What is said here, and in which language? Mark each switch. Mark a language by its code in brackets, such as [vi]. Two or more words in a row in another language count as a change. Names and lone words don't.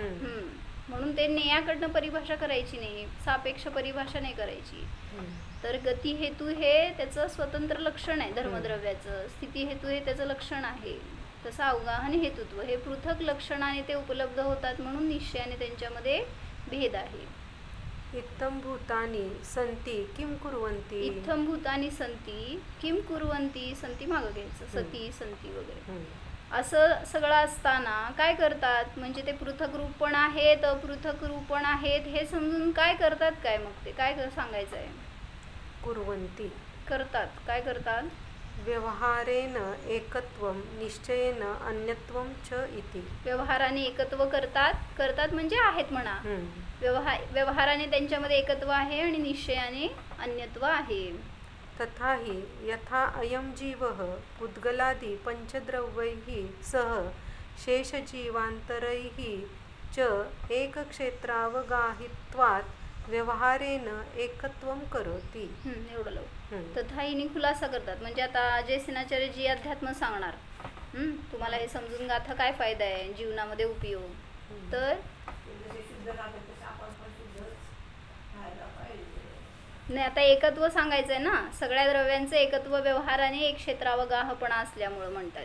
[mr] म्हणून ते नेयाकडनं परिभाषा करायची नाही, सापेक्ष परिभाषा नाही करायची. तर गती हेतू हे त्याचं स्वतंत्र लक्षण आहे धर्मद्रव्याचं, स्थिती हेतू हे त्याचं लक्षण आहे. तसं अवगाहन हेतुत्व हे पृथक लक्षणाने ते उपलब्ध होतात म्हणून निश्चयाने त्यांच्यामध्ये भेद आहे. [sa] इत्थं भूतानि सन्ति किं कुर्वन्ति. इत्थं भूतानि सन्ति किं कुर्वन्ति, [mr] सन्ति मागं घ्यायचं, सती संती वगैरे असं सगळं असताना काय करतात, म्हणजे ते पृथक रूप पण आहेत अपृथक रूप पण आहेत हे समजून काय करतात, काय मग ते काय सांगायचं आहे. [sa] कुर्वन्ति [mr] करतात, काय करतात, [sa] व्यवहारेण एकत्वं निश्चयेन अन्यत्वं च इति. [mr] व्यवहाराने एकत्व करतात म्हणजे आहेत म्हणा. व्यवहाराने त्यांच्यामध्ये एकत्व आहे आणि निश्चयाने अन्यत्व आहे. [sa] तथा हि यथा अयं जीवः पुद्गलादि पंचद्रव्यैः सह शेषजीवान्तरैः च एकक्षेत्रावगाहित्वात् व्यवहारेण एकत्वं करोति. [mr] एवढं लव. तथा हिने खुलासा करतात, म्हणजे आता जयसेनाचार्य जी अध्यात्म सांगणार, तुम्हाला हे समजून गाथा काय फायदा आहे जीवनामध्ये उपयोग. तर नाही आता एकत्व सांगायचं आहे ना, सगळ्या द्रव्यांचं एकत्व व्यवहाराने एक क्षेत्रावगाहपणा असल्यामुळं म्हणतात.